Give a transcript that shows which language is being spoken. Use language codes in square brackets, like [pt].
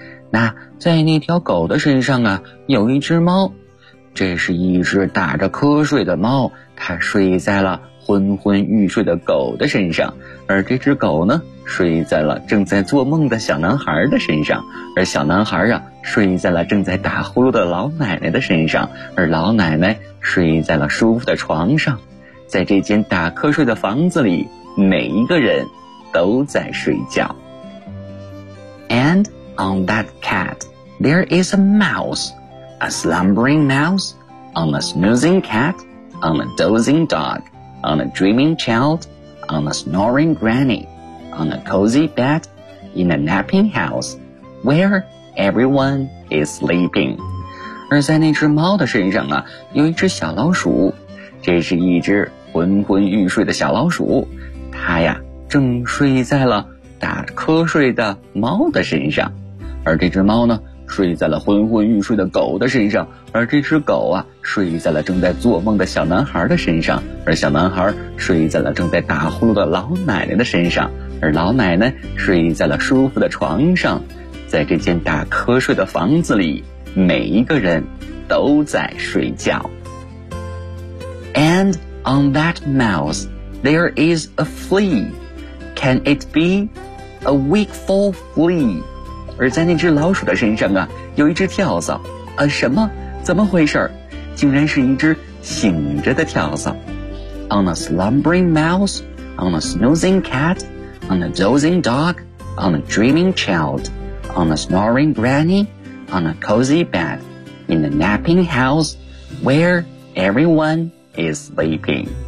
[zh] 那在那条狗的身上啊，有一只猫，这是一只打着瞌睡的猫，它睡在了昏昏欲睡的狗的身上，而这只狗呢，睡在了正在做梦的小男孩的身上，而小男孩啊，睡在了正在打呼噜的老奶奶的身上，而老奶奶睡在了舒服的床上。在这间打瞌睡的房子里，每一个人都在睡觉。 [en] And on that cat, there is a mouse, a slumbering mouse, on a snoozing cat, on a dozing dog, on a dreaming child, on a snoring granny, on a cozy bed, in a napping house, where everyone is sleeping. [zh] 而在那只猫的身上啊，有一只小老鼠，这是一只昏昏欲睡的小老鼠，它呀正睡在了打瞌睡的猫的身上，而这只猫呢睡在了昏昏欲睡的狗的身上，而这只狗啊睡在了正在做梦的小男孩的身上，而小男孩睡在了正在打呼噜的老奶奶的身上，而老奶奶睡在了舒服的床上。在这间打瞌睡的房子里，每一个人都在睡觉。 [en] And on that mouse, there is a flea. Can it be a wakeful flea? [zh] 而在那只老鼠的身上啊，有一只跳蚤。啊，什么？怎么回事？竟然是一只醒着的跳蚤。 [en] On a slumbering mouse, on a snoozing cat, on a dozing dog, on a dreaming child, on a snoring granny, on a cozy bed, in a napping house, where everyone is sleeping.